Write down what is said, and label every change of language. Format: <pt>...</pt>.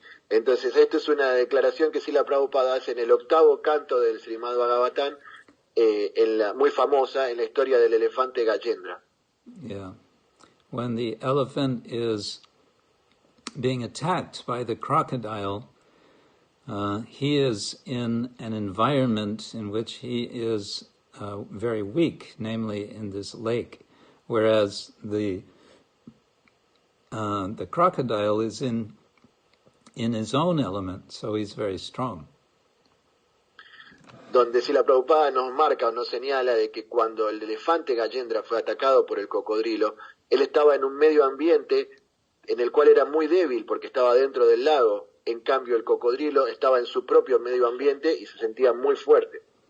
<es>Entonces, esto es una declaración que Srila Prabhupada hace en el 8º canto del Srimad-Bhagavatam, muy famosa en la historia del elefante Gajendra.</es> <en>Yeah. When the elephant is being attacked by the crocodile, he is in an environment in which he is very weak, namely in this lake, whereas the crocodile is in his own element, so he's very strong.</en> <es>Donde si la Prabhupada nos marca o nos señala de que cuando el elefante Gajendra fue atacado por el cocodrilo, él estaba en un medio ambiente en el cual era muy débil porque estaba dentro del lago. En cambio, el cocodrilo estaba en su propio medio ambiente y se sentía muy fuerte.</es>